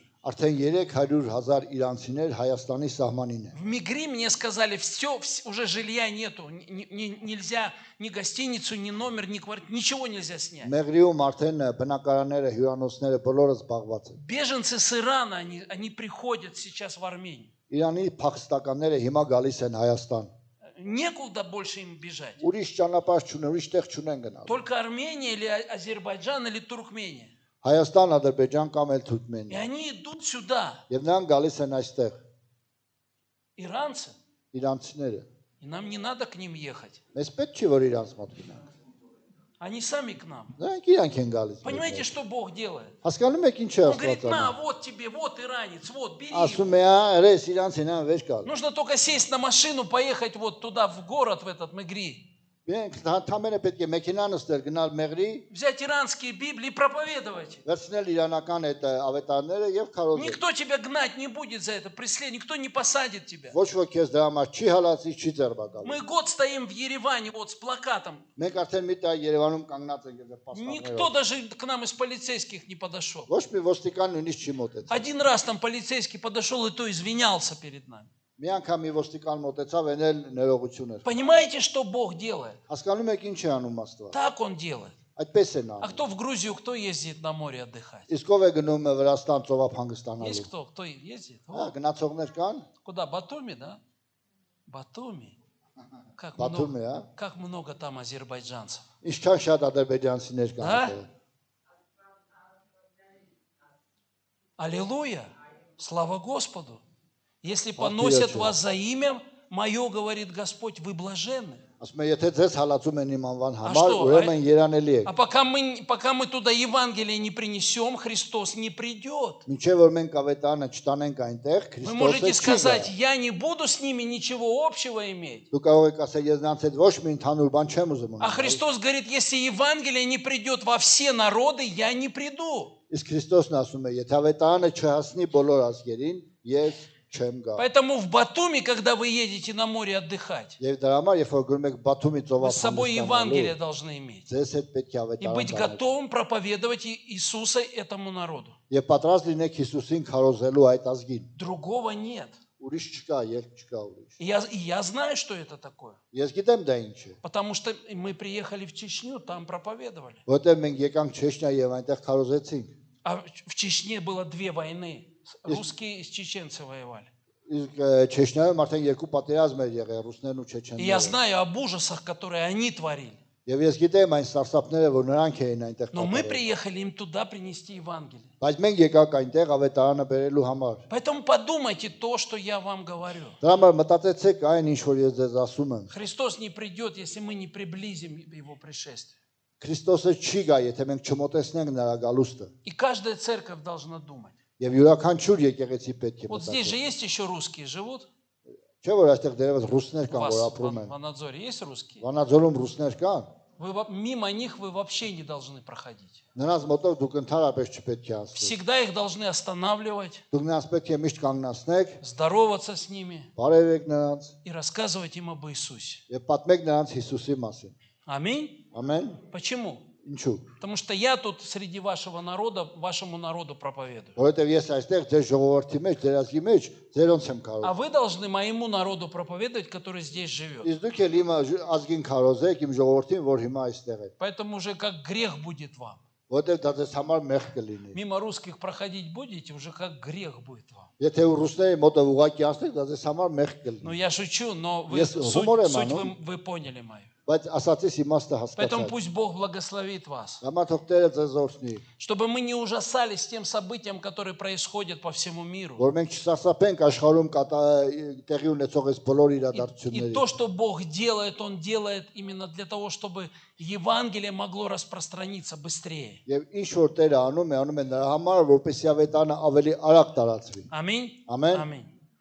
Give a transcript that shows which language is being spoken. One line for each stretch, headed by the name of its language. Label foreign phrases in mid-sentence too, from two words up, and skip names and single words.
Armenian: Արդեն 300,000 իրանցիներ Հայաստանի սահմանին են։
Russian: В Мигри мне сказали, все, уже жилья нету, нельзя ни гостиницу, ни номер, ни квартиру, ничего нельзя снять.
Armenian: Մեղրիում արդեն բնակարանները, հյուրանոցները բոլորը զբաղված են։
Russian: Беженцы с Ирана, они приходят сейчас в Армению.
Armenian: Իրանի փախստականները հիմա գալիս են Հայաստան։
Russian: Некуда больше им бежать.
Armenian: Ուրիշ ճանապարհ չունեն, ուրիշ տեղ չունեն գնալ։
Russian: Только Армения или Азербайджан или Туркмения.
Armenian: Հայաստան, Ադրբեջան կամ էլ
Russian: И
Armenian: Թուրքմենիա։
Russian: они идут сюда,
Armenian: Եվ նրանք գալիս են այստեղ,
Russian: иранцы,
Armenian: իրանցիները։
Russian: и нам не надо к ним ехать.
Armenian: Մեզ պետք չի որ իրանց մոտ գնանք։
Russian: Они сами к нам.
Armenian: Նրանք իրանք են գալիս։
Russian: Понимаете, что Бог делает?
Armenian: Հասկանում եք ինչ է
Russian: Он говорит,
Armenian: Աստված
Russian: на,
Armenian: անում։
Russian: вот тебе, вот иранец, вот, бери его.
Armenian: Ասում է, «Երես իրանցին ան վեր գալ»։
Russian: Нужно только сесть на машину, поехать вот туда, в город, в этот Мегри.
Armenian: Մենք թամերը պետք է մեքենա նստել, գնալ Մեղրի,
Russian: Взять иранские Библии и проповедовать.
Armenian: վերցնել իրանական այդ ավետարները եւ քարոզել։
Russian: Никто тебя гнать не будет за это преследование, никто не посадит тебя.
Armenian: Ոչ ոք քեզ դրա համար չի հալածի, չի ձերբակալի։
Russian: Мы год стоим в Ереване вот с плакатом.
Armenian: Մենք արդեն մի տա Երևանում կանգնած ենք եւ
Russian: Никто
Armenian: պաստառներով։
Russian: даже к нам из полицейских не подошел.
Armenian: Ոչ մի ոստիկան նույնիսկ չի մոտեցել։
Russian: Один раз там полицейский подошел и то извинялся перед нами.
Armenian: Մի անգամ մի ոստիկան մոտեցավ, էնել ներողություն էր։
Russian: Понимаете, что Бог делает?
Armenian: Հասկանում եք ինչ է անում Աստված։
Russian: Так Он делает.
Armenian: Այդպես է նա։
Russian: А кто в Грузию, кто ездит на море отдыхать?
Armenian: Իսկ ով է гնում Վրաստան ծովափ
Russian: Есть
Armenian: հանգստանալու։
Russian: кто? Кто ездит?
Armenian: Հա,
Russian: Вот.
Armenian: գնացողներ կան,
Russian: Куда? Батуми, да? Батуми. Как
Armenian: Բաթում
Russian: много,
Armenian: է, հա։
Russian: как много там азербайджанцев.
Armenian: Ինչքան շատ ադրբեջանցիներ կան Հա։ այդտեղ։
Russian: Аллилуйя! Слава Господу! Если Ах ты, поносят я вас за имя мое, говорит Господь, вы блаженны.
Armenian: Ասում է, եթե ձեզ հալածում են իմ անվան համար,
Russian: что,
Armenian: ուրեմն երանելի եք։
Russian: А пока мы туда Евангелие не принесем, Христос не придет.
Armenian: Մինչև որ մենք ավետարանը չտանենք այնտեղ,
Russian: Вы можете
Armenian: Քրիստոսը չի գա։
Russian: сказать, я не буду с ними ничего общего иметь.
Armenian: Դու կարող եք ասել, ես նրանց հետ ոչ մի ընդհանուր բան չեմ ուզում
Russian: А
Armenian: ունենալ։
Russian: Христос говорит, если Евангелие не придет во все народы, я не приду.
Armenian: Իսկ Քրիստոսն ասում է, եթե ավետարանը չհասնի բոլոր ազգերին, ես չեմ գա։
Russian: Поэтому в Батуми, когда вы едете на море отдыхать,
Armenian: Եվ дրա համար, երբ որ գնում եք Բաթումի
Russian: вы
Armenian: ծովափ
Russian: с собой Евангелие должны иметь.
Armenian: ձեզ հետ պետք է
Russian: И быть
Armenian: ավետարան տանել։
Russian: готовым проповедовать Иисуса этому народу.
Armenian: Եվ պատրաստ լինեք Հիսուսին քարոզելու այդ ազգին։
Russian: Другого нет.
Armenian: Ուրիշ չկա, երբ չկա ուրիշ։
Russian: И я знаю, что это такое.
Armenian: Ես գիտեմ դա ինչ է,
Russian: Потому что мы приехали в Чечню, там проповедовали.
Armenian: որտեղ մենք եկանք Չեչնիա եւ այնտեղ քարոզեցինք։
Russian: А в Чечне было 2 войны. Русские и чеченцы воевали.
Armenian: Իսկ Չեչնիայում արդեն երկու պատերազմ էր եղել ռուսներն ու
Russian: И я
Armenian: չեչենները։
Russian: знаю об ужасах, которые они творили.
Armenian: Եվ ես գիտեմ այն սարսափները, որ նրանք էին այնտեղ
Russian: Но мы
Armenian: կատարել։
Russian: приехали им туда принести Евангелие.
Armenian: Բայց մենք եկանք այնտեղ ավետարանը բերելու համար։
Russian: Поэтому подумайте то, что я вам говорю.
Armenian: Դրա համար մտածեցեք այն ինչ որ ես ձեզ ասում եմ։
Russian: Христос не придет, если мы не приблизим Его пришествие.
Armenian: Քրիստոսը չի գա, եթե մենք չմոտեցնենք նրա գալուստը։
Russian: И каждая церковь должна думать.
Armenian: Եվ յուրաքանչյուր եկեղեցի պետք է
Russian: Вот здесь же
Armenian: մտածի։
Russian: есть еще русские живут?
Armenian: Չէ՞ որ այստեղ դերևս ռուսներ
Russian: У
Armenian: կան,
Russian: вас
Armenian: որ
Russian: в
Armenian: ապրում են։
Russian: Ванадзоре есть русские?
Armenian: Վանաձորում ռուսներ կան։
Russian: Мимо них вы вообще не должны проходить.
Armenian: Նրանց մոտով դուք ընդհանրապես չպետք է անցնեք։
Russian: Всегда их должны останавливать,
Armenian: Դուք նրանց պետք է միշտ կանգնացնեք,
Russian: здороваться с ними
Armenian: բարևեք նրանց
Russian: и рассказывать им об Иисусе.
Armenian: եւ պատմեք նրանց Հիսուսի մասին։
Russian: Аминь.
Armenian: Ամեն։
Russian: Почему?
Armenian: Ինչու՞։
Russian: Потому что я тут среди вашего народа, вашему народу проповедую.
Armenian: Որովհետեւ ես այստեղ ձեր ժողովրդի մեջ, ձեր ազգի մեջ ձերոնց եմ
Russian: А
Armenian: կարող։
Russian: вы должны моему народу проповедовать, который здесь живет.
Armenian: Իսկ դուք էլ իմ ազգին քարոզեք, իմ ժողովրդին, որ հիմա այստեղ է։
Russian: Поэтому уже как грех будет вам.
Armenian: Որովհետեւ դա ձեզ համար մեղք կլինի։
Russian: Мимо русских проходить будете, уже как грех будет вам.
Armenian: Եթե ռուսների մոտով ուղակի անցնեք, դա ձեզ համար մեղք
Russian: Ну,
Armenian: կլինի։
Russian: я шучу, но
Armenian: Ես հումոր եմ անում։
Russian: вы поняли мою.
Armenian: բայց ասացիս իմաստը
Russian: Поэтому
Armenian: հասկացա։
Russian: пусть Бог благословит вас.
Armenian: Համա թող Տերը ձեզ օրհնի,
Russian: Чтобы мы не ужасались тем событиям, которые происходят по всему миру.
Armenian: որ մենք չսասապենք աշխարհում տեղի ունեցող այս բոլոր
Russian: И
Armenian: իրադարձությունների։
Russian: то, что Бог делает, Он делает именно для того, чтобы Евангелие могло распространиться быстрее.
Armenian: Եվ ինչ որ Տերը անում է նրա համար, որպեսզի ավետարանը ավելի արագ տարածվի։
Russian: Аминь.
Armenian: Ամեն։
Russian: Аминь.